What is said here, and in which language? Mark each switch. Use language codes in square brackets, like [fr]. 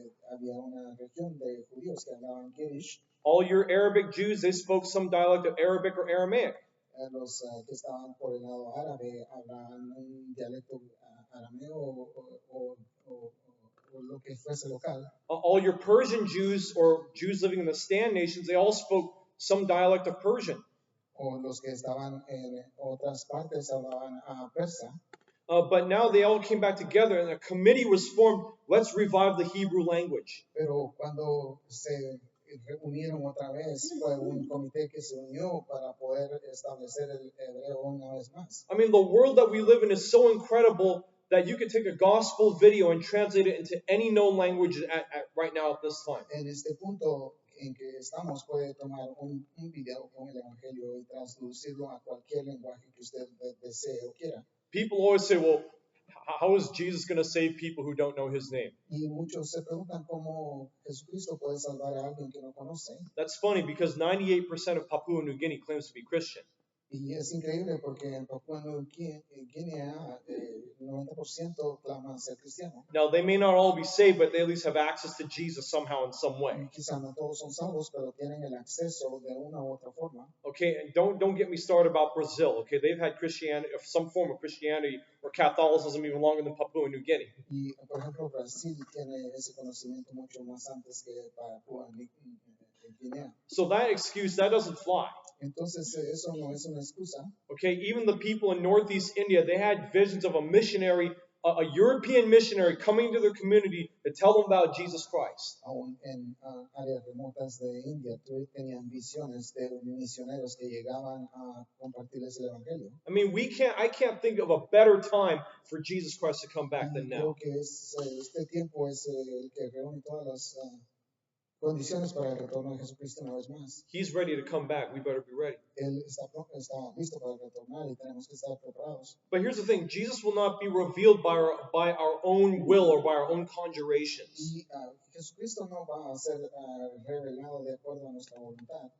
[es] Había una región de judíos que hablaban Yiddish. [en] All your Arabic Jews, they spoke some dialect of Arabic or Aramaic. [es] Los que estaban por el lado árabe hablaban un dialecto arameo o lo que fuese local. [en] All your Persian Jews or Jews living in the Stan nations, they all spoke some dialect of Persian. [es] O los que estaban en otras partes hablaban persa. [en] But now they all came back together and a committee was formed. Let's revive the Hebrew language. [es] Pero cuando se reunieron otra vez, fue un comité que se unió para poder establecer el hebreo una vez más. [en] I mean, the world that we live in is so incredible that you could take a gospel video and translate it into any known language right now at this time. [es] En este punto en que estamos, puede tomar un video con el evangelio y traducirlo a cualquier lenguaje que usted desee o quiera. [en] People always say, well, how is Jesus going to save people who don't know his name? [es] Y muchos se preguntan cómo Jesucristo puede salvar a alguien que no conoce. [en] That's funny because 98% of Papua New Guinea claims to be Christian. [es] Y es increíble porque en Papua Nueva Guinea 90% claman ser cristiano. [en] Now, they may not all be saved, but they at least have access to Jesus somehow in some way. [es] Quizá no todos son salvos, pero tienen el acceso de una u otra forma. [en] Okay, and don't get me started about Brazil. Okay, they've had Christianity, some form of Christianity or Catholicism even longer than Papua New Guinea. [es] Y por ejemplo, Brasil tiene ese conocimiento mucho más antes que Papua Guinea. [en] So that excuse, that doesn't fly. [es] Entonces eso no es una excusa. [en] Okay, even the people in Northeast India, they had visions of a missionary, a European missionary coming to their community to tell them about Jesus Christ. [es] Aún en áreas remotas de India tenían visiones de misioneros que llegaban a compartirles el evangelio. [en] I mean, I can't think of a better time for Jesus Christ to come back than now. [es] Creo que este tiempo es el que reúne todas las condiciones para el retorno de Jesucristo una vez más. [en] He's ready to come back. We better be ready. [es] Él está listo para retornar y tenemos que estar preparados. [en] But here's the thing: Jesus will not be revealed by our own will or by our own conjurations. [es] Y Jesucristo no va a ser revelado de acuerdo a nuestra voluntad.